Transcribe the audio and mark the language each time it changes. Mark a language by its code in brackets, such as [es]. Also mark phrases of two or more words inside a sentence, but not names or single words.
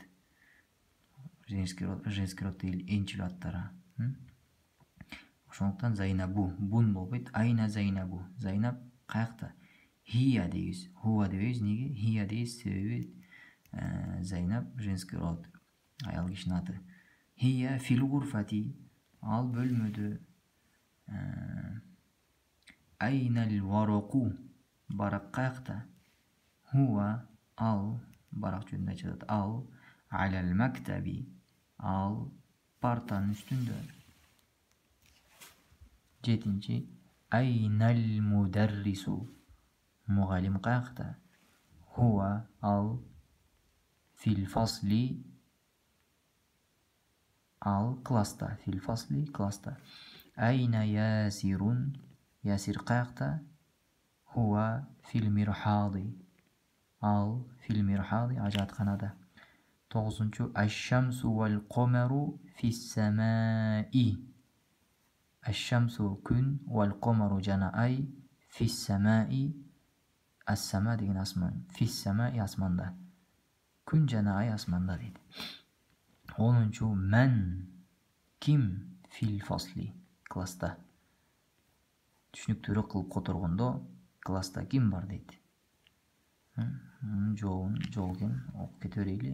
[ru] Женский роддо [ky] энчилүү аттар. Ошондуктан Зайнабу бун болбойт. [ar] أين زينب. [ky] Зайнаб каякта? Хия дейбиз. Хуа дебейбиз. Неге? Хия дейбиз. Себеби Зайнаб [ru] женский род. [ky] Аял кишинин аты. [ar] هي في الغرفة. [ky] Ал бөлмөдө. [ar] أين الورق. [ky] Барак каякта? Хуа ал барак жөнүндө айтып жатат. Ал [ar] على المكتب. [ky] Ал партанын үстүндө. Жетинчи. [ar] أين المدرس. [ky] Мугалим каякта? Хуа ал [ar] في الفصل. [ky] Ал класста. [ar] في الفصل [ky] класста. [ar] أين ياسر. [ky] Ясир каякта? [ar] هو في المرحاض. [ky] Ал [ar] في المرحاض [ky] ажатканада. 9. [ar] الشمس والقمر في السماء. [ky] Аш-шамсу күн, [ar] والقمر [ky] жана ай, [ar] في السماء السماء [ky] деген асман. Фис-самаи асманда. Күн жана ай асманда дейт. 10-чу мен ким [ar] في الفصل [ky] класста. Түшүнүктүүрөөк кылып которгондо класста ким бар дейт. Жообун жол экен окуп кете берели.